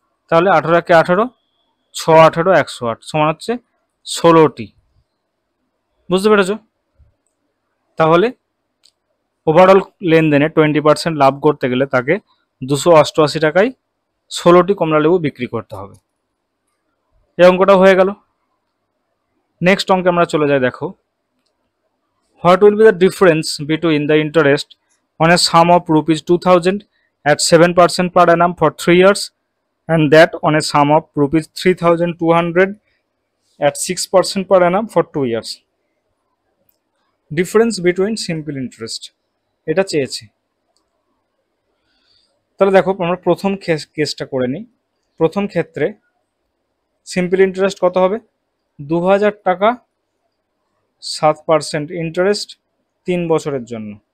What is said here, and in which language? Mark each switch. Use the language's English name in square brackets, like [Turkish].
[Bangla] তাহলে 18 একে 18, 6 18 108 সমান হচ্ছে 16টি। বুঝতে পেরেছো? তাহলে ওভারঅল লেনদেনে 20% লাভ করতে গেলে তাকে 288 টাকায় 16টি কমলা লেবু বিক্রি করতে হবে। এই অঙ্কটা হয়ে গেল। নেক্সট অঙ্কে আমরা চলে যাই। [English] দেখো, what will be the difference between the interest on a sum of ₹2000 at 7% per annum for 3 years and that on a sum of ₹3200 at 6% per annum for 2 years. Difference between simple interest [Bangla] এটা চেয়েছে। তাহলে দেখো আমরা প্রথম কেসটা করে নিই। প্রথম ক্ষেত্রে সিম্পল ইন্টারেস্ট কত হবে, 2,000 টাকা 7% ইন্টারেস্ট 3 বছরের জন্য।